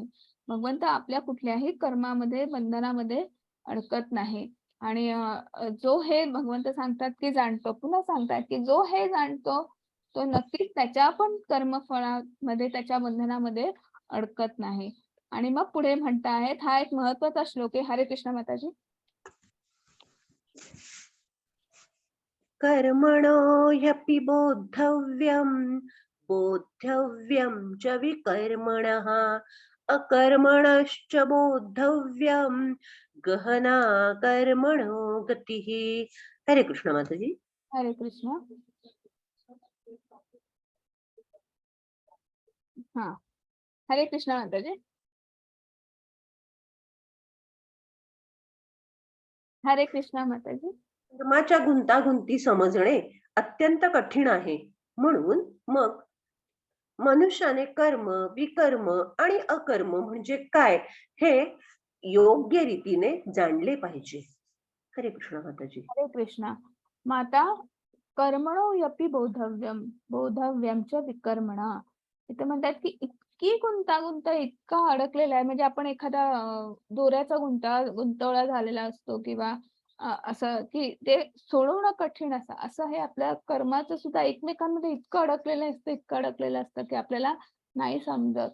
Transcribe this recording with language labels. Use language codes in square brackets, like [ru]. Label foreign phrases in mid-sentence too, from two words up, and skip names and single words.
[mr] भगवंत आपल्या कुठल्याही कर्मामध्ये बंधनामध्ये अडकत नाही. आणि जो हे भगवंत सांगतात की जाणतो, पुन्हा सांगतात की जो हे जाणतो तो नक्कीच त्याच्या पण कर्मफळामध्ये त्याच्या बंधनामध्ये अडकत नाही. आणि मग पुढे म्हणतायत, हा एक महत्वाचा श्लोक आहे. हरे कृष्ण माताजी. [sa] कर्मणो ह्यपि बोद्धव्यं च विकर्मणः अकर्मणश्च बोद्धव्यं गहना कर्मणो गतिः. [mr] हरे कृष्ण माताजी. हरे कृष्ण. हा, हरे कृष्ण माताजी. हरे कृष्ण माताजी. कर्माच्या गुंतागुंती समजणे अत्यंत कठीण आहे. म्हणून मग मनुष्याने कर्म, विकर्म आणि अकर्म म्हणजे काय हे योग्य रीतीने जाणले पाहिजे. हरे कृष्ण माताजी. हरे कृष्ण. मग आता [sa] कर्मणो यपि बोधव्यम बोधव्यम च विकर्मणा. [mr] इथे म्हणतात की इतकी गुंतागुंत इतका अडकलेला आहे, म्हणजे आपण एखादा दोऱ्याचा गुंतवळा झालेला असतो किंवा असं की ते सोडवणं कठीण असं हे आपल्या कर्माचं सुद्धा एकमेकांमध्ये इतकं अडकलेलं असतं की आपल्याला नाही समजत.